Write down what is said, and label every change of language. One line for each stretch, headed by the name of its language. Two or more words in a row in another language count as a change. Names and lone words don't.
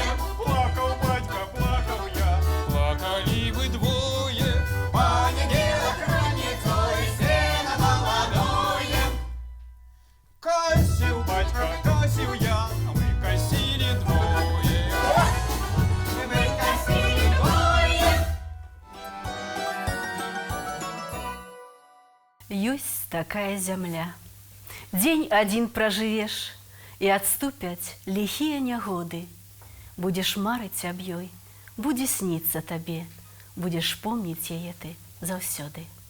Ukrainian: Плакав батька, плакав я, плакали ви двоє. Понеділок раніцой, сено молодое. Косив батька, косив я, ми косили двоє. Ми косили двоє.
Belarusian: Ёсць такая зямля. Дзень адзін пражывеш, і адступяць ліхія нягоды. Будзеш марыць аб ёй, будзе сніцца табе, будзеш помніць яе ты заўсёды.